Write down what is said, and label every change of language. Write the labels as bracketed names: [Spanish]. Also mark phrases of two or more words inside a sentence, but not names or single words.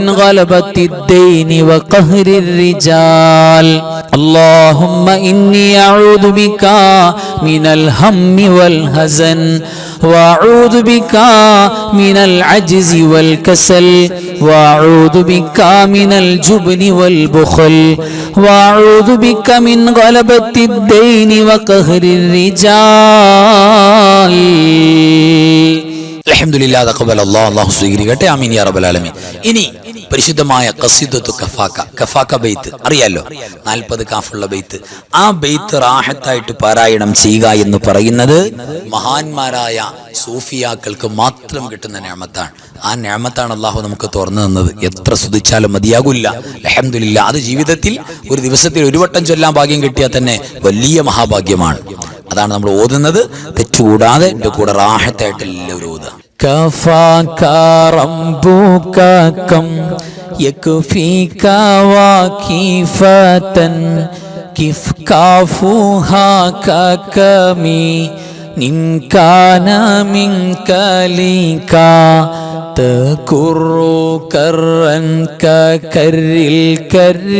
[Arabic] غلبة الدين وقهر الرجال اللهم إني أعوذ بك من الهم والحزن وأعوذ بك من العجز والكسل وأعوذ بك من الجبن والبخل وأعوذ بك من غلبة الدين وقهر الرجال الحمد لله تقبل الله [Malayalam] അല്ലാഹു സ്വീകരിക്കട്ടെ. [Arabic] آمين يا رب العالمين. [Malayalam] ഇനി പരിശുദ്ധമായ ഖസീദത്തു കഫാക്ക ബൈത്ത് അറിയാലോ, 40 കാഫുള്ള ബൈത്ത്. ആ ബൈത്ത് റാഹത്തായിട്ട് പാരായണം ചെയ്യുക എന്ന് പറയുന്നത് മഹാന്മാരായ സൂഫിയാക്കൾക്ക് മാത്രം കിട്ടുന്ന നിഅമത്താണ്. ആ നിഅമത്താണ് അല്ലാഹു നമുക്ക് തുറന്നു തന്നത്. എത്ര സ്തുതിച്ചാലും മതിയാകില്ല. അൽഹംദുലില്ലാഹ്. അത് ജീവിതത്തിൽ ഒരു ദിവസത്തിൽ ഒരു വട്ടം ചൊല്ലാൻ ഭാഗ്യം കിട്ടിയാൽ തന്നെ വലിയ മഹാഭാഗ്യമാണ്. അതാണ് നമ്മൾ ഓതുന്നത്. തെറ്റുകൂടാതെ എൻ്റെ കൂടെ റാഹത്തായിട്ട് എല്ലാവരും ഓതുക. [Arabic] كفاك ربك كم يكفيك وكيفة كيف كافوها ككمي إن كان منك لك تكر كرا ككر الكر